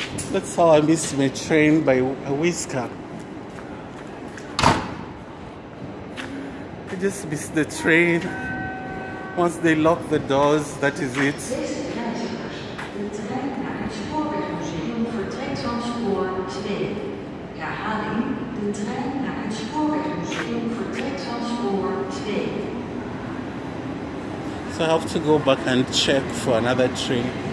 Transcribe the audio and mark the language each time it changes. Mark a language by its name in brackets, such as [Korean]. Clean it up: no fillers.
[English] That's how I missed my train by a whisker. I just missed the train. Once they lock the doors, that is it. [Dutch] Beste reizigers, de trein naar het Spoorwegmuseum vertrekt van spoor 2. Herhaling, de trein naar het Spoorwegmuseum vertrekt van spoor 2. [English] So I have to go back and check for another train.